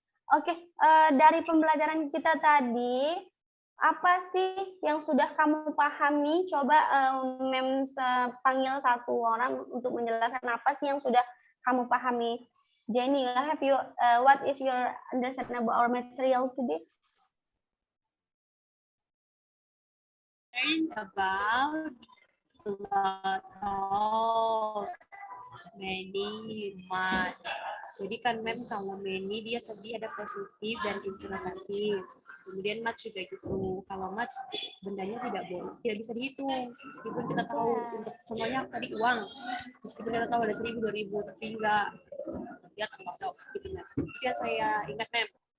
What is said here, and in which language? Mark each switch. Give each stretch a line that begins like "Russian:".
Indonesian: Oke, dari pembelajaran kita tadi, apa sih yang sudah kamu pahami? Coba Mem panggil satu orang untuk menjelaskan apa sih yang sudah kamu pahami.
English: Jenny, what is your understanding about our material today? Learn about lot of, many, much.
Indonesian: Jadi kan Mem kalau many dia tadi ada positif dan interrogatif. Kemudian much juga gitu. Kalau much bendanya tidak bisa dihitung. Meskipun kita tahu untuk semuanya tadi uang. Meskipun kita tahu ada 1.000, 2.000 tapi enggak dia terlalu gitu Mem. Itu yang saya ingat Mem.